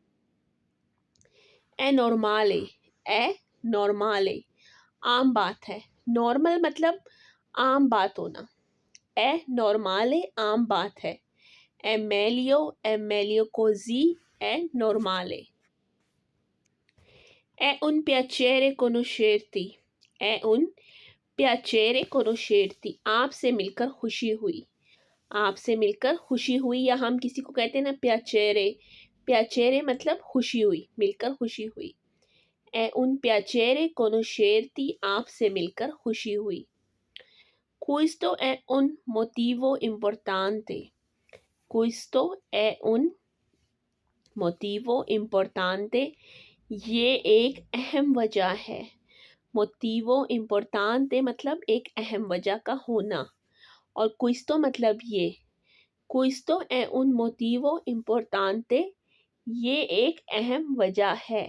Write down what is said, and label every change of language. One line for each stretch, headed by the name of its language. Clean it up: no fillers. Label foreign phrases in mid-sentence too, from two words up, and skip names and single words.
Italian: è normale, è normale
Hindi: आम बात है। नॉर्मल मतलब आम बात होना,
Italian: è normale
Hindi: आम बात है।
Italian: è meglio così è normale. è un piacere conoscerti, è un piacere conoscerti
Hindi: आपसे मिलकर खुशी हुई, आपसे मिलकर खुशी हुई। या हम किसी को कहते हैं ना piacere, piacere मतलब खुशी हुई, मिलकर खुशी हुई।
Italian: è un piacere conoscerti
Hindi: आपसे मिलकर खुशी हुई।
Italian: Questo è un motivo importante, questo è un motivo importante
Hindi: ये एक अहम वजह है।
Italian: motivo importante
Hindi: मतलब एक अहम वजह का होना, और क्विस्तो मतलब ये।
Italian: questo è un motivo importante
Hindi: ये एक अहम वजह है।